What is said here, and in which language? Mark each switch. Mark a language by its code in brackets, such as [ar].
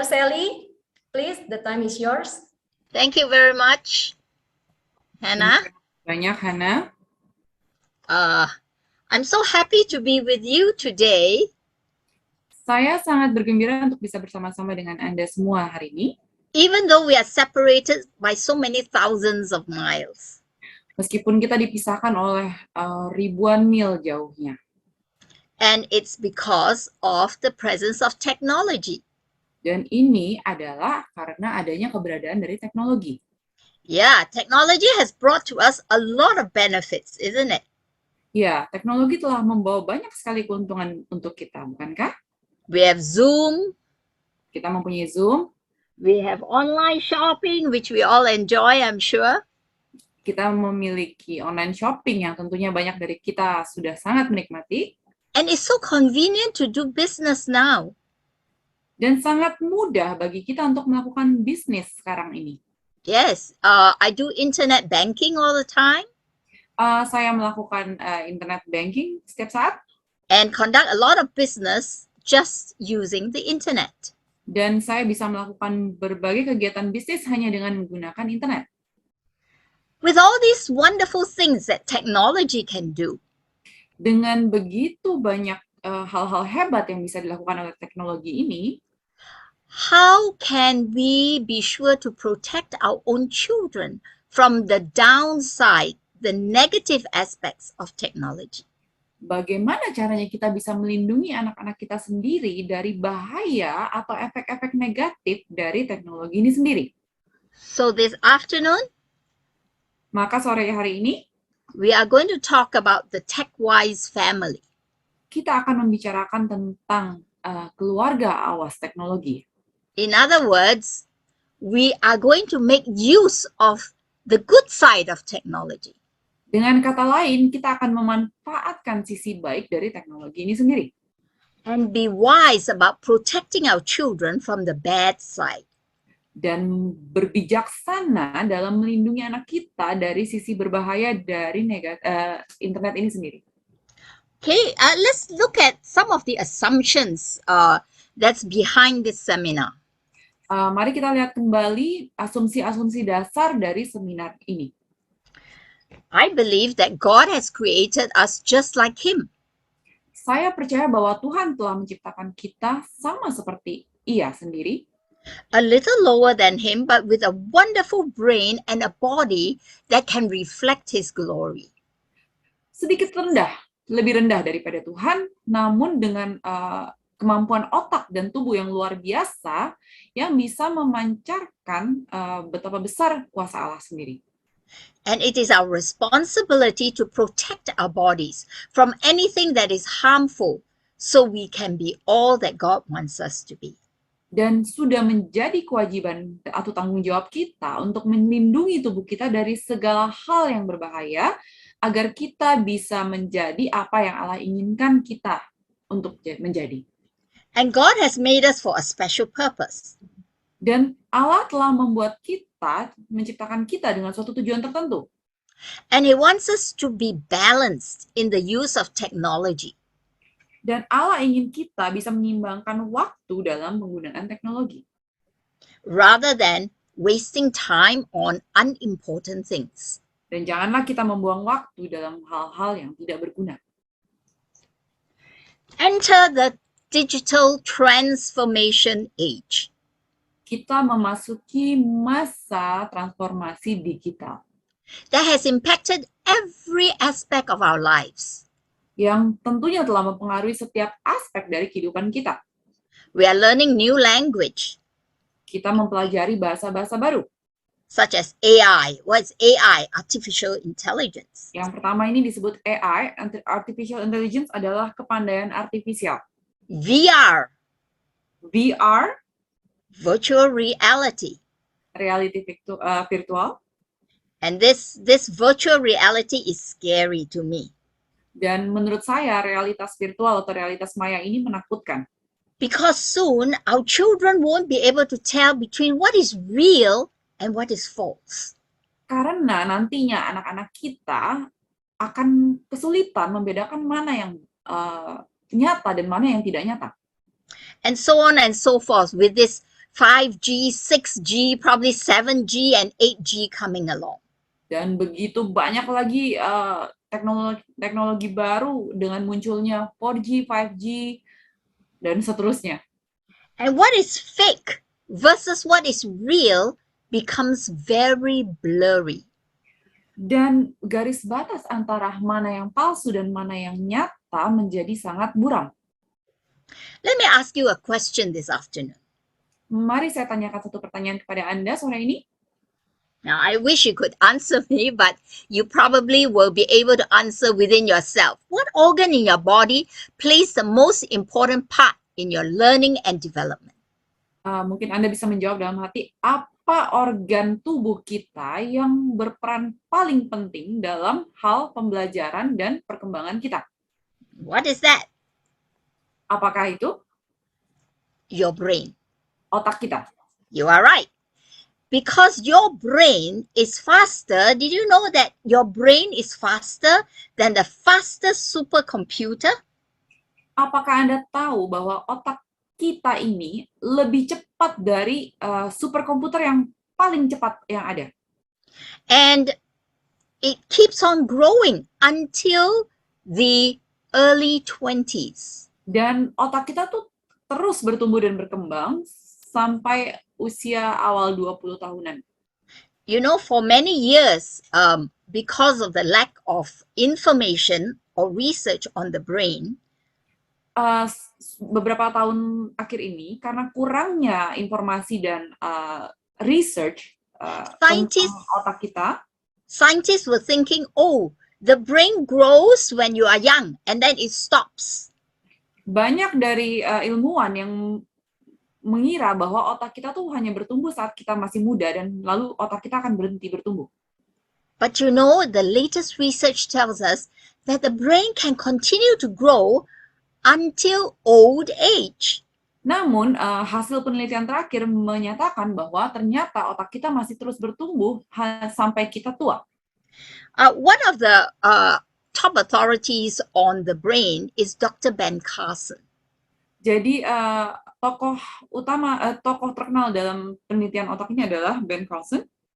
[en] Sally, please, the time is yours. Thank you very much, Hannah. [id] Banyak, Hannah. [en] I'm so happy to be with you today. [id] Saya sangat bergembira untuk bisa bersama-sama dengan Anda semua hari ini. [en] Even though we are separated by so many thousands of miles. [id] Meskipun kita dipisahkan oleh ribuan mil jauhnya. [en] And it's because of the presence of technology. [id] Dan ini adalah karena adanya keberadaan dari teknologi. [en] Yeah, technology has brought to us a lot of benefits, isn't it? [id] Ya, teknologi telah membawa banyak sekali keuntungan untuk kita, bukankah? [en] We have Zoom. [id] Kita mempunyai Zoom. [en] We have online shopping, which we all enjoy, I'm sure. [id] Kita memiliki online shopping yang tentunya banyak dari kita sudah sangat menikmati. [en] And it's so convenient to do business now. [id] Dan sangat mudah bagi kita untuk melakukan bisnis sekarang ini. [en] Yes, I do internet banking all the time. [id] Saya melakukan internet banking setiap saat. [en] And conduct a lot of business just using the internet. [id] Dan saya bisa melakukan berbagai kegiatan bisnis hanya dengan menggunakan internet. [en] With all these wonderful things that technology can do. [id] Dengan begitu banyak hal-hal hebat yang bisa dilakukan oleh teknologi ini, [en] how can we be sure to protect our own children from the downside, the negative aspects of technology? [id] Bagaimana caranya kita bisa melindungi anak-anak kita sendiri dari bahaya atau efek-efek negatif dari teknologi ini sendiri? [en] So this afternoon, [id] maka sore hari ini, [en] we are going to talk about the TechWise family. [id] Kita akan membicarakan tentang keluarga awas teknologi. [en] In other words, we are going to make use of the good side of technology. [id] Dengan kata lain, kita akan memanfaatkan sisi baik dari teknologi ini sendiri. [en] And be wise about protecting our children from the bad side. [id] Dan berbijaksana dalam melindungi anak kita dari sisi berbahaya dari internet ini sendiri. [en] Okay, let's look at some of the assumptions that's behind this seminar. [id] Mari kita lihat kembali asumsi-asumsi dasar dari seminar ini. [en] I believe that God has created us just like Him. [id] Saya percaya bahwa Tuhan telah menciptakan kita sama seperti Ia sendiri. [en] A little lower than Him, but with a wonderful brain and a body that can reflect His glory. [id] Sedikit rendah, lebih rendah daripada Tuhan, namun dengan kemampuan otak dan tubuh yang luar biasa yang bisa memancarkan betapa besar kuasa Allah sendiri. [en] And it is our responsibility to protect our bodies from anything that is harmful so we can be all that God wants us to be. [id] Dan sudah menjadi kewajiban atau tanggung jawab kita untuk melindungi tubuh kita dari segala hal yang berbahaya agar kita bisa menjadi apa yang Allah inginkan kita untuk menjadi. [en] And God has made us for a special purpose. [id] Dan Allah telah membuat kita, menciptakan kita dengan suatu tujuan tertentu. [en] And He wants us to be balanced in the use of technology. [id] Dan Allah ingin kita bisa menyeimbangkan waktu dalam penggunaan teknologi. [en] Rather than wasting time on unimportant things. [id] Dan janganlah kita membuang waktu dalam hal-hal yang tidak berguna. [en] Enter the digital transformation age. [id] Kita memasuki masa transformasi digital. [en] That has impacted every aspect of our lives. [id] Yang tentunya telah mempengaruhi setiap aspek dari kehidupan kita. [en] We are learning new language. [id] Kita mempelajari bahasa-bahasa baru. [en] Such as AI. What's AI? Artificial intelligence. [id] Yang pertama ini disebut AI, Artificial Intelligence adalah kepandaian artifisial. [en] VR. [id] VR. [en] Virtual reality. [id] Reality virtual. [en] And this virtual reality is scary to me. [id] Dan menurut saya realitas virtual atau realitas maya ini menakutkan. [en] Because soon our children won't be able to tell between what is real and what is false. [id] Karena nantinya anak-anak kita akan kesulitan membedakan mana yang nyata dan mana yang tidak nyata. [en] and so on and so forth with this 5G, 6G, probably 7G and 8G coming along. [id] Dan begitu banyak lagi teknologi baru dengan munculnya 4G, 5G, dan seterusnya. [en] And what is fake versus what is real becomes very blurry. [id] Dan garis batas antara mana yang palsu dan mana yang nyata menjadi sangat buram. [en] Let me ask you a question this afternoon. [id] Mari saya tanyakan satu pertanyaan kepada Anda sore ini. [en] Now, I wish you could answer me, but you probably will be able to answer within yourself. What organ in your body plays the most important part in your learning and development? [id] Mungkin Anda bisa menjawab dalam hati, apa organ tubuh kita yang berperan paling penting dalam hal pembelajaran dan perkembangan kita? [en] What is that? [id] Apakah itu [en] Your brain. [id] otak kita? [en] You are right. Because your brain is faster, did you know that your brain is faster than the fastest supercomputer? [id] Apakah Anda tahu bahwa otak kita ini lebih cepat dari superkomputer yang paling cepat yang ada? [en] And it keeps on growing until the early 20s. [id] Dan otak kita tuh terus bertumbuh dan berkembang sampai usia awal 20 tahunan. [en] You know, for many years, because of the lack of information or research on the brain, [id] beberapa tahun akhir ini, karena kurangnya informasi dan research [en] Scientists- [id] tentang otak kita, [en] scientists were thinking, oh, the brain grows when you are young and then it stops. [id] banyak dari ilmuwan yang mengira bahwa otak kita tuh hanya bertumbuh saat kita masih muda dan lalu otak kita akan berhenti bertumbuh. [en] But you know, the latest research tells us that the brain can continue to grow until old age. [id] Namun, hasil penelitian terakhir menyatakan bahwa ternyata otak kita masih terus bertumbuh sampai kita tua. [en] One of the top authorities on the brain is Dr. Ben Carson. [id] Jadi, tokoh terkenal dalam penelitian otak ini adalah Ben Carson.